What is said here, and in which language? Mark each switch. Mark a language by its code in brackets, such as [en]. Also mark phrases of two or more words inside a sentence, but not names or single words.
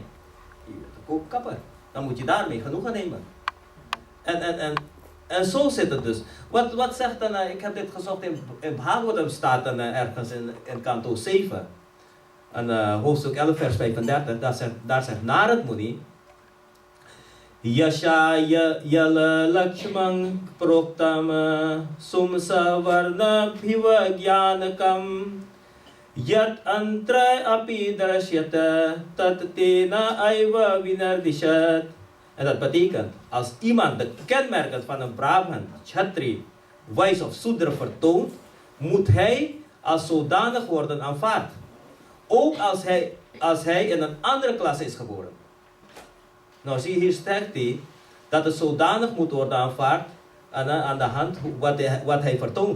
[nl] Je bent ook een kapper. Dan moet je daarmee genoegen nemen. En zo zit het dus. Wat zegt ik heb dit gezocht in Bhagavatam staat ergens in kanto 7. Hoofdstuk 11 vers 35, daar zegt Narad Muni, [sa] Yasha yala lakshman proktam sumsa varna bhiva gyanakam yat antra api darashyata tat tena aiva vinardishat. [nl] En dat betekent, als iemand de kenmerken van een Brahman, Kshatri, Wijs of Soedra vertoont, moet hij als zodanig worden aanvaard. Ook als hij in een andere klasse is geboren. Nou zie je hier sterkt hij dat het zodanig moet worden aanvaard aan de hand wat hij vertoont.